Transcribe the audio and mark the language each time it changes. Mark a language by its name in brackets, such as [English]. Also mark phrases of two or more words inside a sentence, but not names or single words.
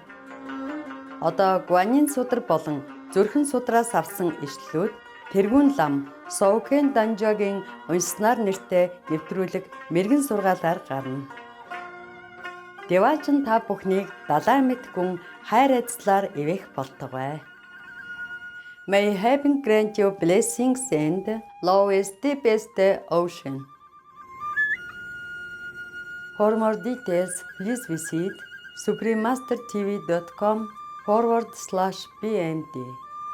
[Mongolian] Одоо Гуанин судар болон зүрхэн судраас авсан ишлэлүүд тэргүүн лам Соукен Данжогийн уншсанаар нэртэй нэвтрүүлэг мэргэн сургаалаар гарна. Деваачин та бүхнийг далай мэт гүн хайр эзлэр ивэх болтугай. [English] May heaven grant you blessings and love is deepest ocean. For more details, please visit suprememastertv.com/bnd.